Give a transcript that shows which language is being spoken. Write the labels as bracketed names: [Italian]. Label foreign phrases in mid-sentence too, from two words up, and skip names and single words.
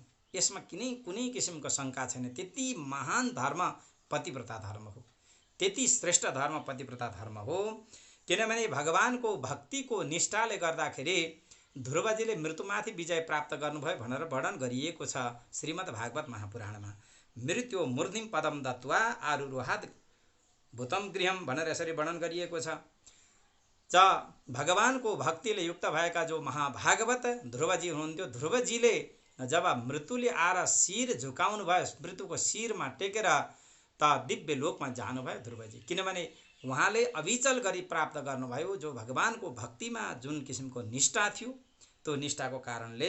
[Nepali] यसमा कुनै किसिमको शङ्का छैन। त्यति महान धर्म पतिव्रता धर्म हो, त्यति श्रेष्ठ धर्म पतिव्रता धर्म हो। किनभने भगवानको भक्तिको निष्ठाले गर्दाखेरि ध्रुवजीले मृत्युमाथि विजय प्राप्त गर्नुभयो भनेर वर्णन गरिएको छ श्रीमद् भागवत महापुराणमा। [Sanskrit] मृत्यु मूर्धिम पदम दत्वा आरुरोहात् भूतम गृहम [Nepali] भनेर यसरी वर्णन गरिएको छ। भगवानको भक्तिले युक्त भएका जो महाभागवत ध्रुवजी हुनुहुन्थ्यो, ध्रुवजीले जब मृत्युले आएर शिर झुकाउनु भयो, मृत्युको शिरमा टेकेर दिव्य लोकमा जानुभयो ध्रुवजी। किनभने उहाँले अविचल गरी प्राप्त गर्नुभयो जो भगवानको भक्तिमा जुन किसिमको निष्ठा थियो, त्यो निष्ठाको कारणले।